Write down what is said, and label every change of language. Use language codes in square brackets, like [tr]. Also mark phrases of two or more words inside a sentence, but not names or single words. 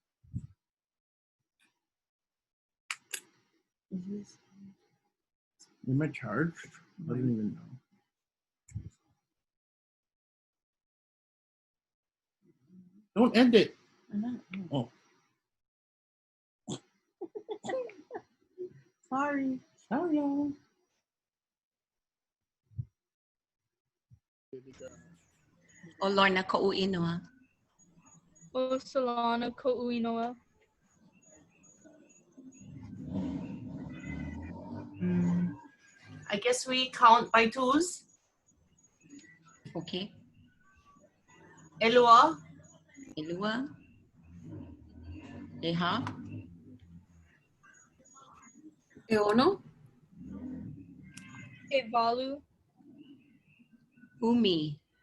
[en] Am I charged? I didn't even know. Don't end it. Oh. Sorry. Sorry, y'all. [haw] O Lorna ko'u inoa. O Solana ko'u inoa. [en] I guess we count by 2s. Okay. [haw] Elua. Elua. Eha. Eono. Evalu. Umi.